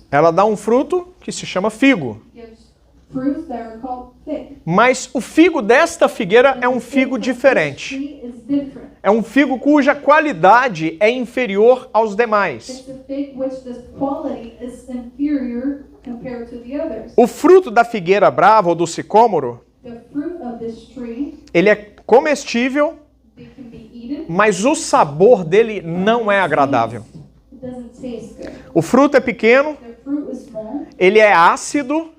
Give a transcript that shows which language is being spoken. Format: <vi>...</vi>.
<pt>ela dá um fruto que se chama figo.</pt> <en>Gives fruits that are called fig.</en> <pt>Mas o figo desta figueira é um figo diferente.</pt> <en>Tree is different.</en> <pt>É um figo cuja qualidade é inferior aos demais.</pt> <en>It's a fig which the quality is inferior compared to the others.</en> <pt>O fruto da figueira brava ou do sicômoro,</pt> <en>The fruit of this tree,</en> <pt>ele é comestível,</pt> <en>they can be eaten.</en> <pt>mas o sabor dele não é agradável.</pt> <en>It doesn't taste good.</en> <pt>O fruto é pequeno,</pt> <en>The fruit is small.</en> <pt>ele é ácido,</pt>